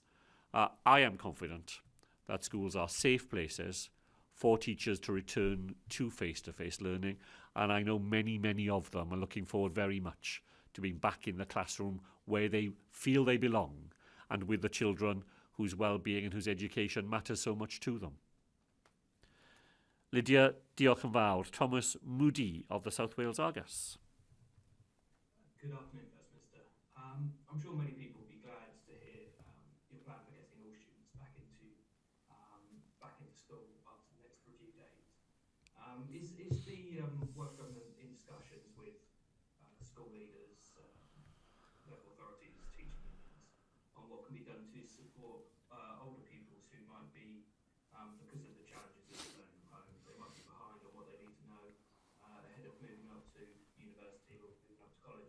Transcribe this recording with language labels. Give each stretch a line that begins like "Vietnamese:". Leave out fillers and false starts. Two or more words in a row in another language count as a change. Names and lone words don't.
English: I am confident that schools are safe places for teachers to return to face-to-face learning, and I know many, many of them are looking forward very much to being back in the classroom where they feel they belong and with the children whose well-being and whose education matters so much to them.
Welsh: Lydia, diolch yn fawr.
English: Thomas Moody of the South Wales Argus. Good afternoon, First Minister. I'm sure many people will be glad to hear your plan for getting all students back into school after the next review date. Is the Welsh Government in discussions with school leaders, local authorities, teaching unions, on what can be done to support older pupils who might be, because of the challenges of learning from home, they might be behind on what they need to know ahead of moving up to university or moving up to college?